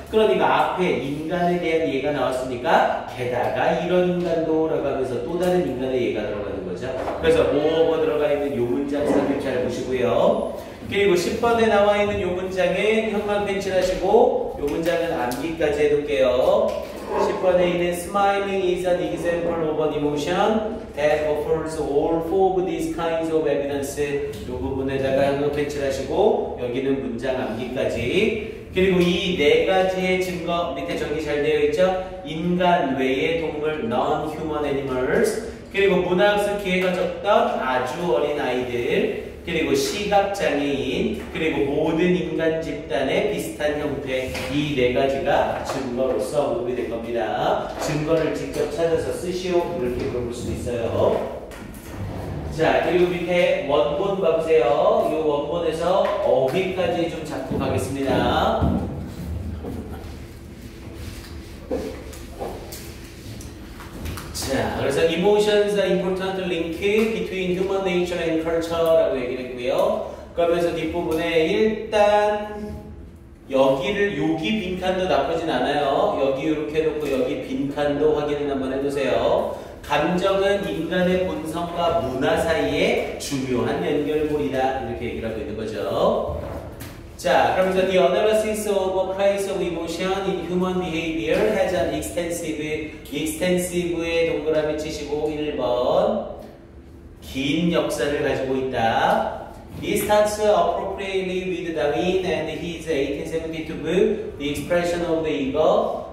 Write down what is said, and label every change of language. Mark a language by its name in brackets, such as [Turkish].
[Korean] 그러니까 앞에 인간에 대한 예가 나왔으니까 게다가 이런 인간도라고 하면서 또 다른 인간의 예가 들어가는 거죠. 그래서 moreover 들어가 있는 이 문장 삽입 잘 보시고요. 그리고 10번에 나와 있는 이 문장은 형광 펜칠하시고 이 문장은 암기까지 해둘게요. 10번에 있는 [English] smiling is an example of an emotion that offers all four of these kinds of evidence. [Korean] 이 부분에다가 형광 펜칠하시고 여기는 문장 암기까지. 그리고 이 네 가지의 증거 밑에 정리 잘 되어 있죠? 인간 외의 동물 non-human animals. 그리고 문화학습 기회가 적던 아주 어린 아이들. 그리고 시각장애인, 그리고 모든 인간 집단의 비슷한 형태 이 네 가지가 증거로서 언급이 된 겁니다. 증거를 직접 찾아서 쓰시오 이렇게 물어볼 수 있어요. 자, 그리고 밑에 원본 봐보세요. 이 원본에서 어휘까지 좀 잡고 가겠습니다. 자, 그래서 [English] emotions are important link between human nature and culture라고 [Korean] 얘기를 했고요. 그러면서 뒷부분에 일단 여기 빈칸도 나쁘진 않아요. 여기 이렇게 해놓고 여기 빈칸도 확인을 한번 해보세요. 감정은 인간의 본성과 문화 사이에 중요한 연결고리다. 이렇게 얘기를 하고 있는 거죠. 자, 그러면서 [English] the analysis of a place of emotion in human behavior has an extensive의 [Korean] 동그라미 치시고 1번 긴 역사를 가지고 있다. [English] He starts appropriately with Darwin and his 1872 book, The Expression of the Ego.